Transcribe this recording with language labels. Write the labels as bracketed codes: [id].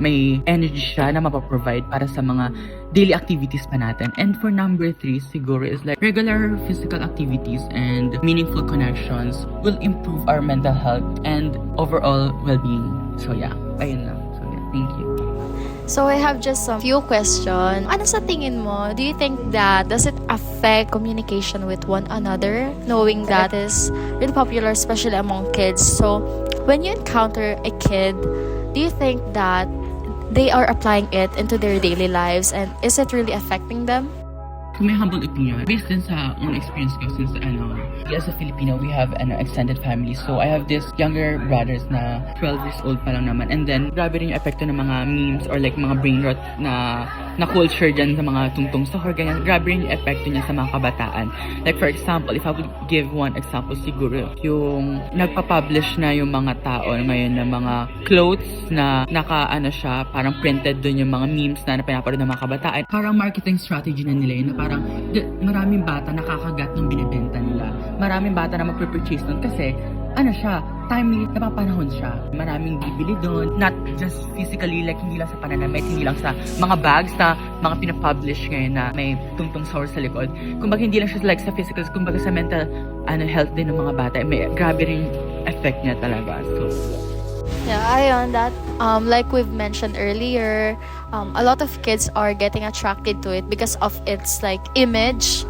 [tl] May energy siya na mapaprovide para sa mga daily activities pa natin. [en] And for number 3, siguro, is like, regular physical activities and meaningful connections will improve our mental health and overall well-being. So, yeah. [tl] Ayun lang. [en] So, yeah. Thank you. So I have just a few questions. [tl] Ano sa tingin mo? [en] Do you think that does it affect communication with one another, knowing that is really popular, especially among kids? So when you encounter a kid, do you think that they are applying it into their daily lives, and is it really affecting them? To my humble opinion, [tl] based din sa own experience ko, [en] since as a Filipino, we have an extended family. So I have this younger brothers [tl] na 12 years old pa lang naman. And then, grabe rin yung epekto ng mga memes or like mga brain rot na culture dyan sa mga tungtong sahur, ganyan. Grabe rin yung epekto niya sa mga kabataan. Like for example, [en] if I would give one example [tl] siguro, yung nagpa-publish na yung mga tao ngayon ng mga clothes na siya, parang printed dun yung mga memes na pinapanood ng mga kabataan. Parang marketing strategy na nila yun, na parang maraming bata nakakagat ng binibenta nila. Maraming bata na magpapurchase nun kasi siya, timely, napapanahon siya. Maraming bibili doon. [en] Not just physically, [tl] like hindi lang sa pananamit, hindi lang sa mga bags na mga pinapublish ngayon na may tungtong sahur sa likod. Kumbaga hindi lang siya like sa physical, kumbaga sa mental health din ng mga bata. May grabe rin effect niya talaga. So, [en] yeah, ayun, that like we've mentioned earlier, a lot of kids are getting attracted to it because of its like image.